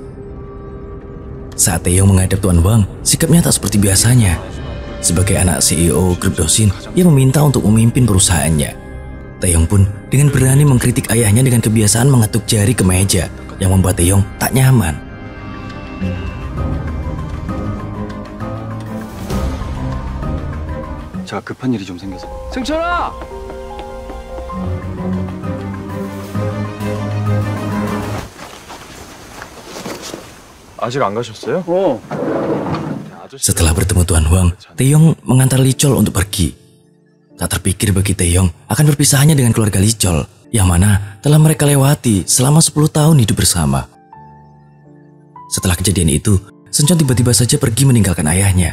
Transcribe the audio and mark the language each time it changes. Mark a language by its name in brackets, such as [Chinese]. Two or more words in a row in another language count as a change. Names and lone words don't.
[Indonesian] Saat Taehyung menghadap Tuan Hwang, sikapnya tak seperti biasanya. Sebagai anak CEO grup Dosin, ia meminta untuk memimpin perusahaannya. Taehyung pun dengan berani mengkritik ayahnya dengan kebiasaan mengetuk jari ke meja yang membuat Taehyung tak nyaman. [Korean] 제가 급한 일이 좀 생겨서. 승천아! 아직 안 가셨어요? [Indonesian] Setelah bertemu Tuan Hwang, Taehyung mengantar Lee Chol untuk pergi. Tak terpikir bagi Taehyung akan berpisahnya dengan keluarga Lee Chol, yang mana telah mereka lewati selama 10 tahun hidup bersama. Setelah kejadian itu, Seungcheon tiba-tiba saja pergi meninggalkan ayahnya.